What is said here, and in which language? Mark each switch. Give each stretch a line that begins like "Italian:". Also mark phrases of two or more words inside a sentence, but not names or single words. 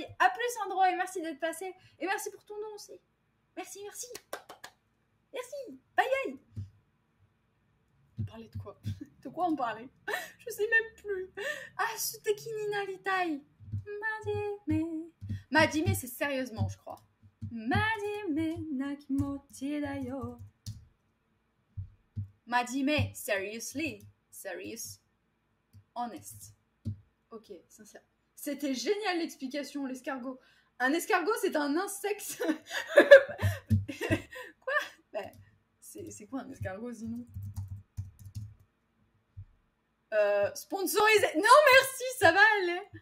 French: A plus, Andro, et merci d'être passé. Et merci pour ton nom aussi. Merci, merci. Merci. Bye, bye. On parlait de quoi? De quoi on parlait? Je sais même plus. Ah, c'était qui Nina Litai? Majime, c'est sérieusement, je crois.
Japanese: 真面目な気持ちだよ.
French: Majime, seriously.
English: Serious. Honest.
French: Ok, sincère. C'était génial l'explication, l'escargot. Un escargot, c'est un insecte. Quoi? Ben, c'est quoi un escargot sinon? Sponsorisé. Non, merci, ça va aller.